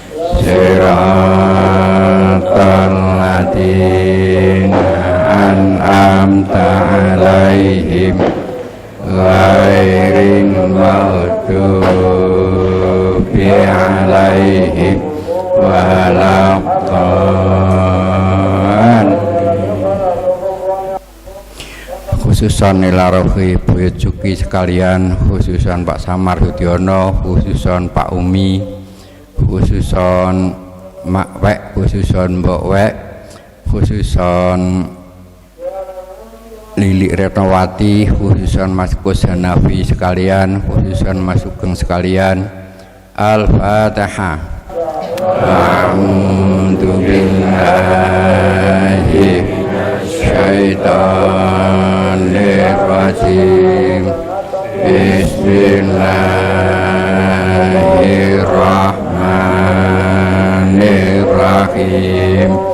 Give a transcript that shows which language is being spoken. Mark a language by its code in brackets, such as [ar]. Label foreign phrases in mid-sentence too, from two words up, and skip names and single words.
[ar] صراط الذين أنعمت عليهم غير المغضوب عليهم ولا الضالين. خصوصا إلى روح [jv] buyut cuki sekalian, khususan Pak Samar Sudiono, khususan Pak Umi, khususan Mak Wek, khususan Mbok Wek, khususan Lili Retnowati, khususan Mas Kus Hanafi sekalian, khususan Mas Sugeng sekalian. [ar] Al-Fatihah. أعوذ بالله الشيطان الرجيم. Bismillahirrahmanirrahim.